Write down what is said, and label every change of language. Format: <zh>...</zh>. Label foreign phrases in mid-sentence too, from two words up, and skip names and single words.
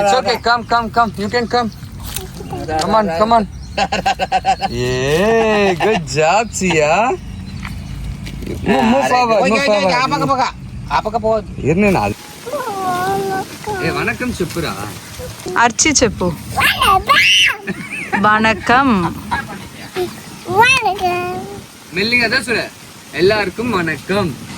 <en>It's okay, come. You can come. Come on. Yeah, good job, Sia. Move forward.</en> <ta>ஆப்பக்க போ இருந்தேனா வணக்கம் చెప్పురా</ta> <te>అర్చి చెప్పు.</te> <ta>வணக்கம். மெல்லிங்க தான் சொல்ல எல்லாருக்கும் வணக்கம்.</ta>